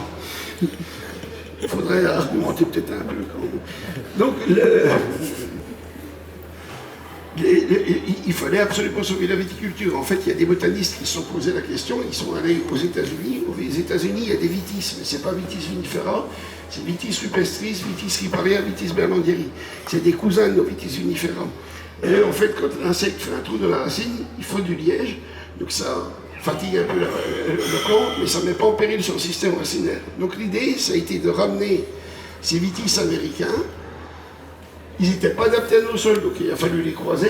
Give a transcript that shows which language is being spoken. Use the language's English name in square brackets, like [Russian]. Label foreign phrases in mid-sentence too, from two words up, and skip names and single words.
[French] Il faudrait argumenter peut-être un peu quand même. Donc, il fallait absolument sauver la viticulture. En fait, il y a des botanistes qui se sont posés la question, ils sont allés aux États-Unis. Aux États-Unis, il y a des vitis, mais ce n'est pas Vitis vinifera, c'est Vitis rupestris, Vitis riparia, Vitis berlandieri. C'est des cousins de nos Vitis vinifera. Et en fait, quand l'insecte fait un trou dans la racine, il faut du liège, donc ça fatigue un peu le plant, mais ça ne met pas en péril son système racinaire. Donc l'idée, ça a été de ramener ces vitis américains. Ils n'étaient pas adaptés à nos sols, donc il a fallu les croiser.